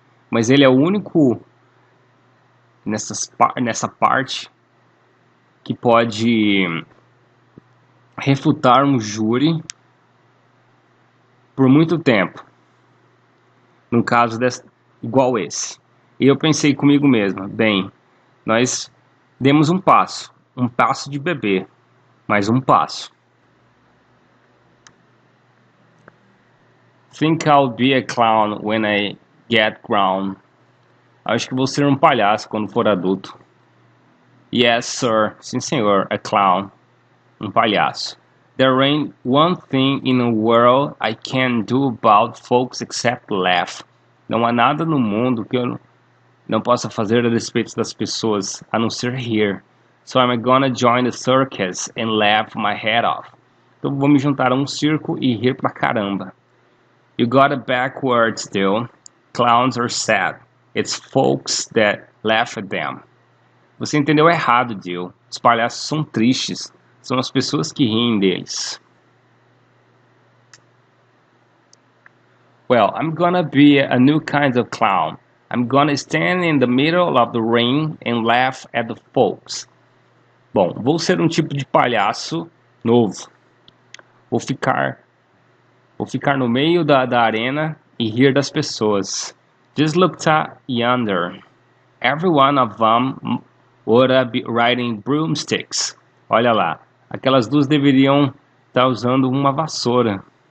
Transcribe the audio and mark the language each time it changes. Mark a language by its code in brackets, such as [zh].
[pt] Mas ele é o único nessa parte que pode refutar um júri por muito tempo, num caso igual esse. E eu pensei comigo mesmo, bem, nós demos um passo de bebê, mais um passo. [en] Think I'll be a clown when I get grown. [pt] Acho que vou ser um palhaço quando for adulto. [en] Yes, sir. [pt] Sim, senhor. [en] A clown. [pt] Um palhaço. [en] There ain't one thing in the world I can do about folks except laugh. [pt] Não há nada no mundo que eu não possa fazer a respeito das pessoas, a não ser rir. [en] So I'm gonna join the circus and laugh my head off. [pt] Então vou me juntar a um circo e rir pra caramba. [en] You got it backwards, though. Clowns are sad. It's folks that laugh at them. [pt] Você entendeu errado, Jill. Os palhaços são tristes. São as pessoas que riem deles. [en] Well, I'm gonna be a new kind of clown. I'm gonna stand in the middle of the ring and laugh at the folks. [pt] Bom, vou ser um tipo de palhaço novo. Vou ficar no meio da arena e rir das pessoas. [en] Just look yonder. Every one of them would be riding broomsticks. [pt] Olha lá, aquelas duas deveriam estar usando uma vassoura.